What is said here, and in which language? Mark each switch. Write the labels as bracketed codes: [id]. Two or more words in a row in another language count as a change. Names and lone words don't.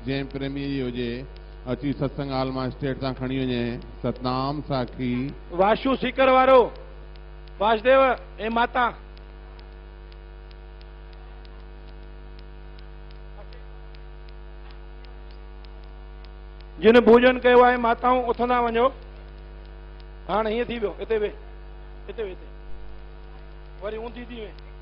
[sd] जंहिं प्रेमी जी हुजे अची सत्संग हाल मां स्टेट तां खणी वञे। सतनाम साखी वाशु सीकर वारो वासुदेव ए माता। जिन भोजन कयो आहे माताऊं उथंदा वञो। हाणे हीअं थी वियो, हिते वे, हिते वे, हिते वरी ऊंधी थी वे।